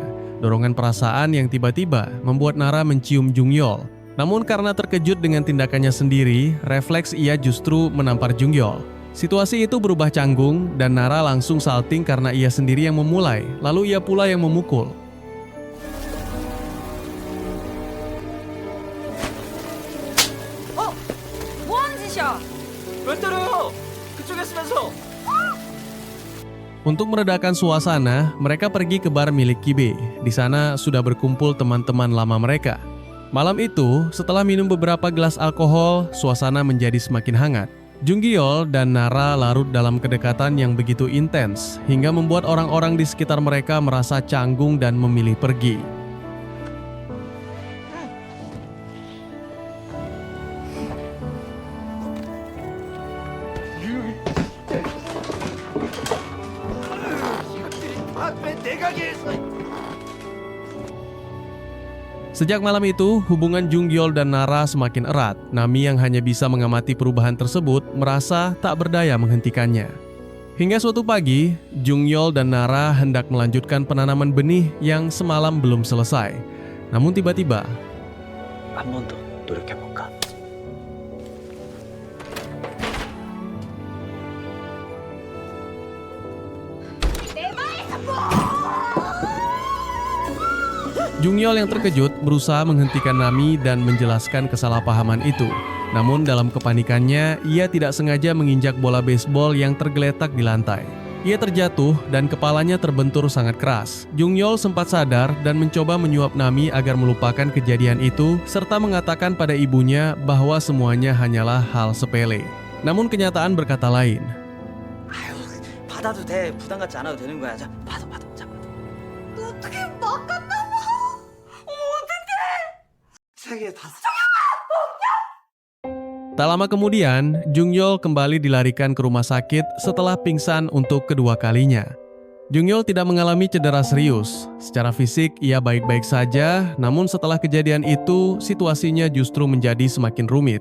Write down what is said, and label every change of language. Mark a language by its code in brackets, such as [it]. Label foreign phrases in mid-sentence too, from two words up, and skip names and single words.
[id] Dorongan perasaan yang tiba-tiba membuat Nara mencium Junggyeol. Namun karena terkejut dengan tindakannya sendiri, refleks ia justru menampar Junggyeol. Situasi itu berubah canggung dan Nara langsung salting karena ia sendiri yang memulai, lalu ia pula yang memukul. [ko] 뭐하는 짓이야? 왜 때려요? 그쪽에 쓰면서. [id] Untuk meredakan suasana, mereka pergi ke bar milik Kibe. Di sana sudah berkumpul teman-teman lama mereka. Malam itu, setelah minum beberapa gelas alkohol, suasana menjadi semakin hangat. Junggyeol dan Nara larut dalam kedekatan yang begitu intens, hingga membuat orang-orang di sekitar mereka merasa canggung dan memilih pergi. [ko] 왜 내가 계속. [id] Sejak malam itu, hubungan Junggyeol dan Nara semakin erat. Nami yang hanya bisa mengamati perubahan tersebut merasa tak berdaya menghentikannya. Hingga suatu pagi, Junggyeol dan Nara hendak melanjutkan penanaman benih yang semalam belum selesai. Namun tiba-tiba, [ko] 한 번 더 노력해볼까? [id] Junggyeol yang terkejut berusaha menghentikan Nami dan menjelaskan kesalahpahaman itu. Namun dalam kepanikannya, ia tidak sengaja menginjak bola baseball yang tergeletak di lantai. Ia terjatuh dan kepalanya terbentur sangat keras. Junggyeol sempat sadar dan mencoba menyuap Nami agar melupakan kejadian itu, serta mengatakan pada ibunya bahwa semuanya hanyalah hal sepele. Namun kenyataan berkata lain. [ko] 아유, 받아도 돼. 부담 갖지 않아도 되는 거야. 자, 받아. 자, 받아. 어떻게 막았나봐. 어떡해. 세개 다. [id] Tak lama kemudian, Junggyeol kembali dilarikan ke rumah sakit setelah pingsan untuk kedua kalinya. Junggyeol tidak mengalami cedera serius. Secara fisik, ia baik-baik saja, namun setelah kejadian itu, situasinya justru menjadi semakin rumit.